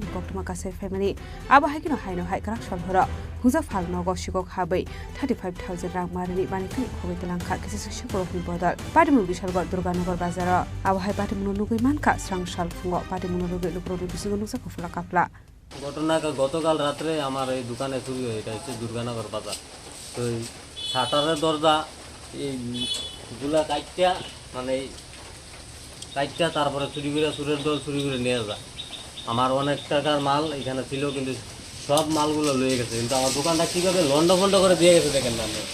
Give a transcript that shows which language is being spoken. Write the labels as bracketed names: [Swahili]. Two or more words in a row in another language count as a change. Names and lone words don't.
[Kok Borok] koktoma kasai family aba haikino haino haikrak shalhora hungza falnogo shiko habai 35,000 rang marini mane khane khogoi talangkha kisa shiko rokni bodol patimu Bishalgor Durganagar bazar aba hai patimu nugui manka srang shal fungo patimu nugui lukroni bisingo nugsa kofla kapla [Bangla] ঘটনা গতকাল রাতে আমার এই দোকানে চুরি হয় এটা হচ্ছে দুর্গানগর বাজার তো শাটারের দরজা এই গুলা কাটটা মানে কাটটা তারপরে চুরি করে চুরের দল চুরি করে নিয়ে যায় আমার অনেক টাকার মাল এখানে ছিল কিন্তু সব মালগুলো লয়ে গেছে কিন্তু আমার দোকানটা কীভাবে লন্ড করে দিয়ে গেছে দেখেন না